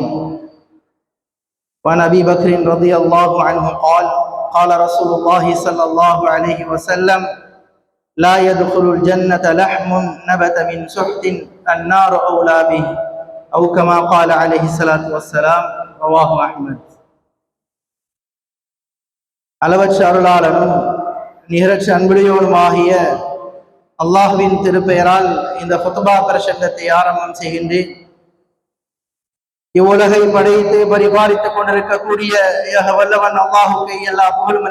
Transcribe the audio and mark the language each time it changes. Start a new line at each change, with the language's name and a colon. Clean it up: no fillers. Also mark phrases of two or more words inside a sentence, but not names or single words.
Arabic: وعن أبي بكر رضي الله عنه قال قال رسول الله صلى الله عليه وسلم لا يدخل الجنة لحم نبت من سحت النار أولى به أو كما قال عليه الصلاة والسلام. رواه أحمد.
Tamil: அளவற்ற அருளாளனும் நிகரற்ற அன்புடையோனுமாகிய அல்லாஹுவின் திருப்பெயரால் இந்த ஃபுத்பா பிரசங்கத்தை ஆரம்பம் செய்கின்றேன். இவ்வுலகை படைத்து பரிபாலித்துக் கொண்டிருக்கக்கூடிய வல்லவன் அல்லாஹுக்கு எல்லா புகழும்.